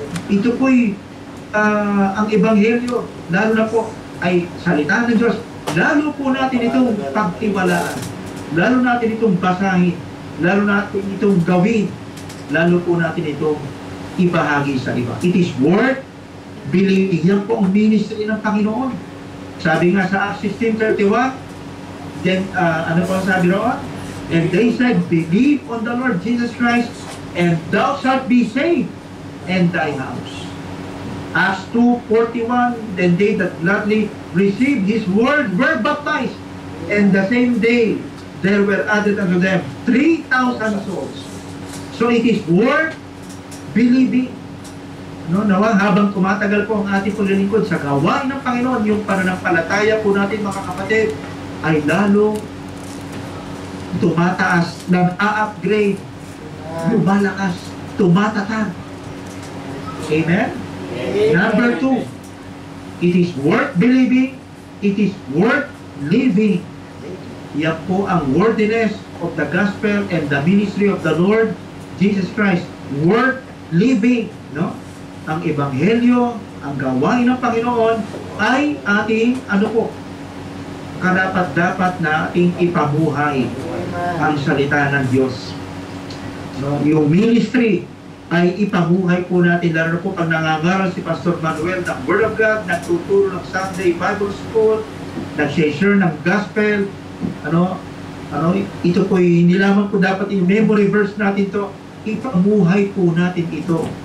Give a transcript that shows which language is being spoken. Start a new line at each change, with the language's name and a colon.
Filipino: Ito po'y ang ebanghelyo, lalo na po ay salita ng Diyos, lalo po natin itong pagtiwalaan, lalo natin itong basahin, lalo natin itong gawin, lalo po natin itong ibahagi sa iba.
English: It is worth believing.
Filipino: Yan po ang ministry ng Panginoon. Sabi nga sa Acts 16:31, then, ano po sabi roon?
English: And they said, believe on the Lord Jesus Christ, and thou shalt be saved, and thy house. Acts 2:41, then they that gladly received his word were baptized, and the same day there were added unto them 3,000 souls. So it is worth believing.
Filipino: No, nawang habang tumatagal po ang ating paglilingkod sa gawain ng Panginoon, yung pananampalataya po natin mga kapatid ay lalo tumataas, nag-a-upgrade, lumalakas, tumatatag.
English: Amen? Number 2, it is worth believing, it is worth living.
Filipino: Yan po ang
English: worthiness of the gospel and the ministry of the Lord Jesus Christ. Worth living, no?
Filipino: Ang ebanghelyo, ang gawain ng Panginoon ay ating, ano po, karapat-dapat na ating ipabuhay ang salita ng Diyos. No? Yung ministry ay ipabuhay po natin, lalo po pag nangangaral si Pastor Manuel ng Word of God, nagtuturo ng Sunday Bible School, nag-share ng gospel, ito po hindi lamang po dapat yung memory verse natin to, ipamuhay po natin ito.